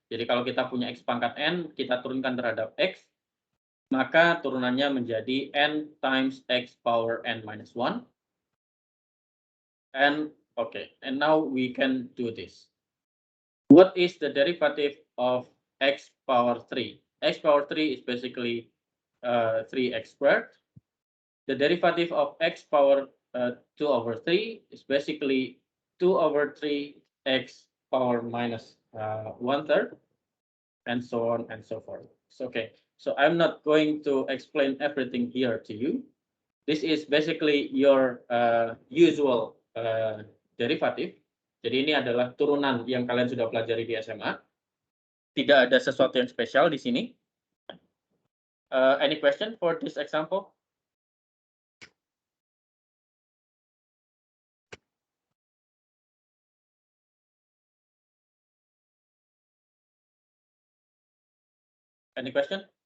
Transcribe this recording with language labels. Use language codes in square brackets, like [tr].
[id] Jadi kalau kita punya x pangkat n, kita turunkan terhadap x, maka turunannya menjadi [en] n times x power n minus 1. And okay, and now we can do this. What is the derivative of x power 3? X power 3 is basically 3x squared. The derivative of x power 2 over 3 is basically 2 over 3x power minus 1/3, and so on and so forth. So, okay, so I'm not going to explain everything here to you. This is basically your usual derivative. [id] Jadi ini adalah turunan yang kalian sudah pelajari di SMA. Tidak ada sesuatu yang spesial di sini. [en] Any question for this example? Any question?